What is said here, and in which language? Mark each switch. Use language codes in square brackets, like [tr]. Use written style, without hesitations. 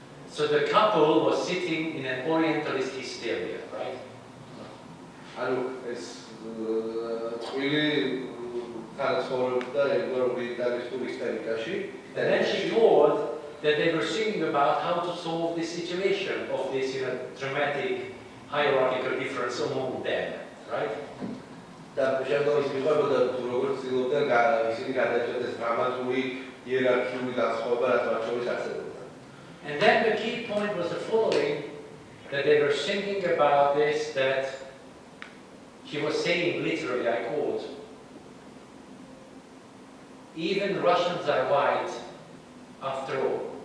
[en] So the couple was sitting in an orientalist hysteria, right? [ka] ანუ ეს წვილი თანაცხოვრობდა ორიენტალისტურ ისტერიკაში. [en] And then she told that they were thinking about how to solve this situation of this dramatic hierarchical difference among them, right? [ka] და შემდგომ ის მიყვებოდა თუ როგორ ცდილობდნენ ისინი გადაჭრეს დრამატული იერარქიული განსხვავება რაც მათ შორის არსებობდა. [en] And then the key point was the following, that they were thinking about this, that he was saying literally, I quote, even Russians are white after all.